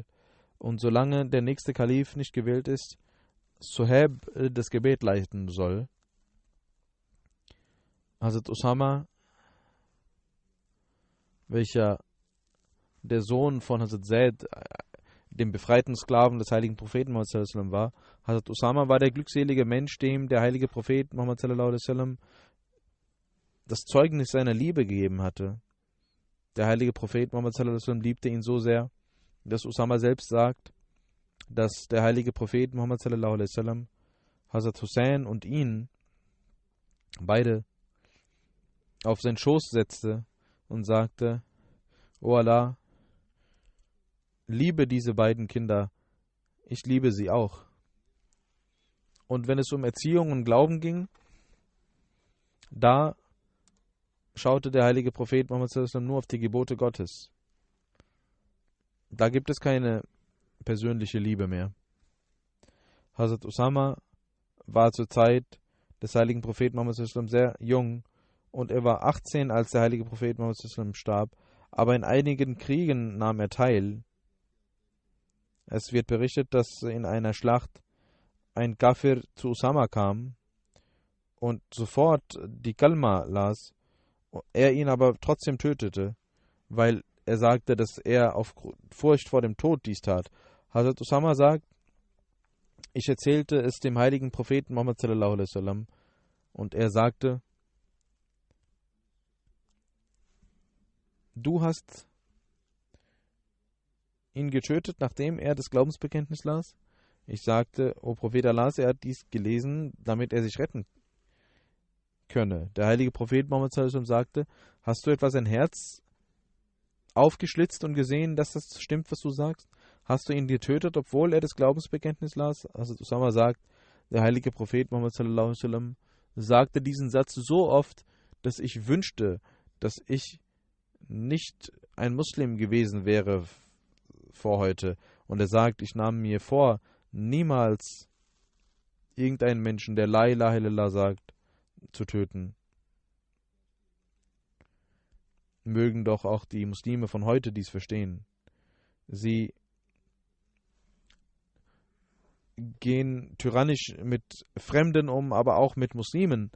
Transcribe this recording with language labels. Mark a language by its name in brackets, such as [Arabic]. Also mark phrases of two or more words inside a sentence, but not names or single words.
[German] Und solange der nächste Kalif nicht gewählt ist, Suhaib das Gebet leiten soll. Hazrat Usama, welcher der Sohn von Hazrat Zaid, dem befreiten Sklaven des heiligen Propheten Muhammad [Arabic] صلى الله عليه وسلم [German] war. Hazrat Usama war der glückselige Mensch, dem der heilige Prophet Muhammad [Arabic] صلى الله عليه وسلم [German] das Zeugnis seiner Liebe gegeben hatte. Der heilige Prophet Muhammad [Arabic] صلى الله عليه وسلم [German] liebte ihn so sehr, dass Usama selbst sagt, dass der heilige Prophet Muhammad [Arabic] صلى الله عليه وسلم [German] Hazrat Hussein und ihn beide auf seinen Schoß setzte und sagte, O Allah, liebe diese beiden Kinder, ich liebe sie auch. Und wenn es um Erziehung und Glauben ging, da schaute der heilige Prophet Muhammad [Arabic] صلى الله عليه وسلم [German] nur auf die Gebote Gottes. Da gibt es keine persönliche Liebe mehr. Hazrat Usama war zur Zeit des heiligen Propheten Muhammad [Arabic] صلى الله عليه وسلم [German] sehr jung und er war 18, als der heilige Prophet Muhammad [Arabic] صلى الله عليه وسلم [German] starb, aber in einigen Kriegen nahm er teil. Es wird berichtet, dass in einer Schlacht ein Kafir zu Usama kam und sofort die Kalma las, er ihn aber trotzdem tötete, weil er sagte, dass er auf Furcht vor dem Tod dies tat. Hazrat Usama sagt, ich erzählte es dem heiligen Propheten Muhammad [Arabic] صلى الله عليه وسلم [German] und er sagte, du hast ihn getötet, nachdem er das Glaubensbekenntnis las? Ich sagte, O Prophet Allahs, er hat dies gelesen, damit er sich retten könne. Der heilige Prophet Muhammad [Arabic] صلى الله عليه وسلم [German] sagte: Hast du etwa sein Herz aufgeschlitzt und gesehen, dass das stimmt, was du sagst? Hast du ihn getötet, obwohl er das Glaubensbekenntnis las? Also Usama sagt, der heilige Prophet Muhammad [Arabic] صلى الله عليه وسلم [German] sagte diesen Satz so oft, dass ich wünschte, dass ich nicht ein Muslim gewesen wäre vor heute. Und er sagt, ich nahm mir vor, niemals irgendeinen Menschen, der [Arabic] لا إله إلا الله [German] sagt, zu töten. Mögen doch auch die Muslime von heute dies verstehen. Sie gehen tyrannisch mit Fremden um, aber auch mit Muslimen.